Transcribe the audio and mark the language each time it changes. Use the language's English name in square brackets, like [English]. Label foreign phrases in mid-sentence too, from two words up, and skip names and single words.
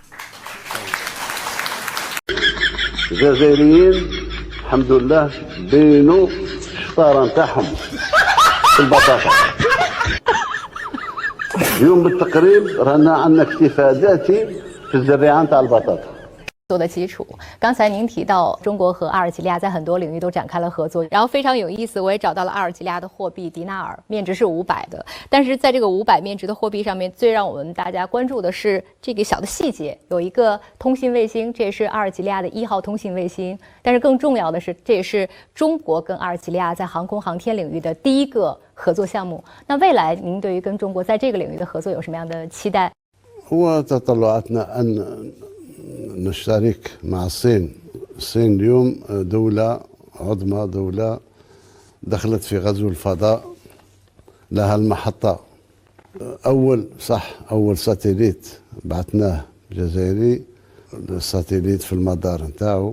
[Arabic] الجزائريين الحمد لله بينوا الشطاره نتاعهم في البطاطا. اليوم بالتقريب رانا عندنا اكتفاء ذاتي في الزريعه نتاع البطاطا [Chinese] 做的基础。刚才您提到中国和阿尔及利亚在很多领域都展开了合作，然后非常有意思，我也找到了阿尔及利亚的货币迪纳尔，面值是500的。但是在这个500面值的货币上面，最让我们大家关注的是这个小的细节，有一个通信卫星，这也是阿尔及利亚的1号通信卫星。但是更重要的是，这也是中国跟阿尔及利亚在航空航天领域的第一个合作项目。那未来您对于跟中国在这个领域的合作有什么样的期待？ [Arabic] هو تطلعاتنا أن نشترك مع الصين. الصين اليوم دولة عظمى، دولة دخلت في غزو الفضاء، لها المحطة. أول ساتيليت بعثناه جزائري، الساتيليت في المدار نتاعو.